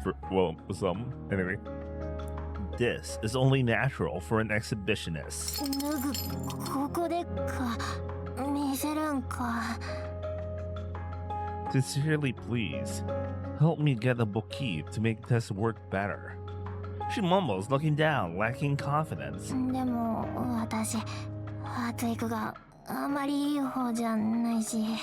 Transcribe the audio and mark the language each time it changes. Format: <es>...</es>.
<en>Well, some anyway. This is only natural for an exhibitionist.</en> <ja>脱ぐここでか見せるんか</ja> <en>Sincerely, please help me get a bookkeep to make this work better. She mumbles, looking down, lacking confidence.</en> <ja>でも私発育があまりいい方じゃないし</ja>